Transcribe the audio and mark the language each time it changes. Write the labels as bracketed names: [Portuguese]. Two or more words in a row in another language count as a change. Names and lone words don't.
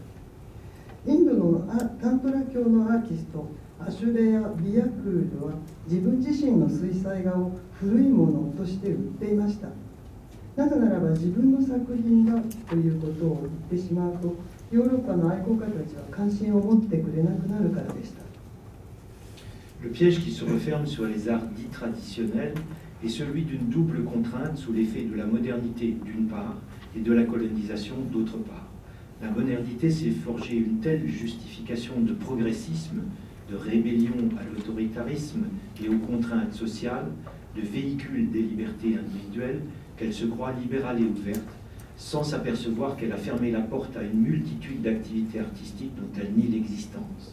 [Japanese] インドのタントラ教のアーティストアシュレア・ビヤクールは自分自身の水彩画を古いものとして売っていました。なぜならば自分の作品だということを言ってしまうと、ヨーロッパの愛好家たちは関心を持ってくれなくなるからでした。 [French] Le piège qui se referme sur les arts dits traditionnels est celui d'une double contrainte sous l'effet de la modernité d'une part et de la colonisation d'autre part. La modernité s'est forgée une telle justification de progressisme, de rébellion à l'autoritarisme et aux contraintes sociales, de véhicule des libertés individuelles, qu'elle se croit libérale et ouverte, sans s'apercevoir qu'elle a fermé la porte à une multitude d'activités artistiques dont elle nie l'existence.